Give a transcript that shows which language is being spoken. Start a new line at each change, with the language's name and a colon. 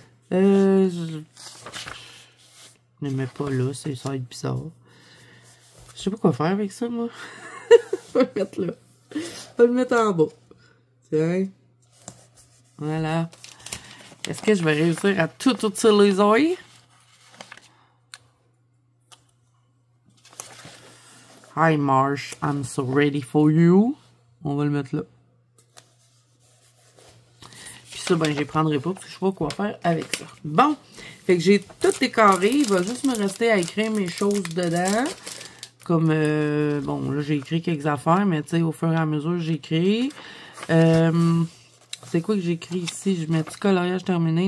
French: Je ne mets pas là, ça va être bizarre. Je sais pas quoi faire avec ça, moi. Je vais le mettre là. Je vais le mettre en bas. Tiens. Voilà. Est-ce que je vais réussir à tout utiliser?
English: Hi Marsh, I'm so ready for you.
French: On va le mettre là. Puis ça, ben, je les prendrai pas parce que je sais pas quoi faire avec ça. Bon. Fait que j'ai tout décoré. Il va juste me rester à écrire mes choses dedans. Comme, bon, là, j'ai écrit quelques affaires, mais tu sais, au fur et à mesure, j'écris. C'est quoi que j'écris ici? Je mets petit coloriage terminé?